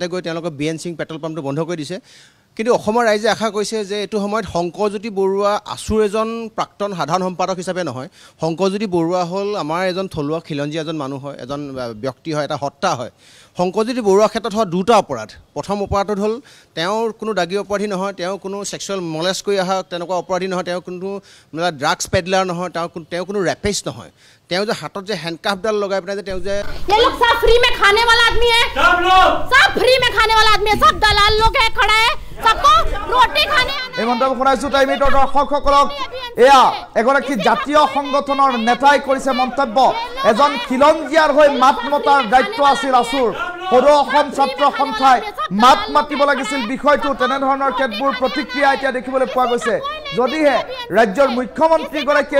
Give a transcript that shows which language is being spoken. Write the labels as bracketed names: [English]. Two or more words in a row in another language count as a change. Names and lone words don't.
[Assamese] গৈ তেওঁলোকে বিএন সিং পেট্ৰল পাম্পটো বন্ধ কৰি দিছে কিন্তু অসমৰ ৰাইজে আশা কৰিছে যে এইটো সময়ত শংকৰজ্যোতি বৰুৱা আছুৰ এজন প্ৰাক্তন সাধাৰণ সম্পাদক হিচাপে নহয় শংকৰজ্যোতি বৰুৱা হ'ল আমাৰ এজন থলুৱা খিলঞ্জীয়া এজন মানুহ হয় এজন ব্যক্তি হয় এটা সত্তা হয় শংকৰজ্যোতি বৰুৱাৰ ক্ষেত্ৰত হোৱা দুটা অপৰাধ প্ৰথম অপৰাধটো হ'ল তেওঁৰ কোনো দাগী অপৰাধী নহয় তেওঁ কোনো [English] sexual molest [Assamese] কৰি অহা তেনেকুৱা অপৰাধী নহয় তেওঁ কোনো [English] drugs pedlar [Assamese] নহয় তেওঁ কোনো ৰেপিষ্ট নহয় তেওঁ যে হাতত যে হেণ্ডকাফডাল লগাই পেলাই যে তেওঁ যে [Hindi] ये लोग सब फ्री में खाने वाला आदमी है सब फ्री में खाने वाला आदमी है सब दलाल लोग है खड़ा है सबको रोटी खाने आना [Assamese] এই মন্তব্য শুনাইছো টাইম এইটৰ দৰ্শকসকলক এয়া এগৰাকী জাতীয় সংগঠনৰ নেতাই কৰিছে মন্তব্য এজন খিলঞ্জীয়াৰ হৈ মাত মতাৰ দায়িত্ব আছিল আসুৰ সদৌ অসম ছাত্ৰ সন্থাই মাত মাতিব লাগিছিল বিষয়টো তেনেধৰণৰ কেতবোৰ প্ৰতিক্ৰিয়া এতিয়া দেখিবলৈ পোৱা গৈছে যদিহে ৰাজ্যৰ মুখ্যমন্ত্ৰীগৰাকীয়ে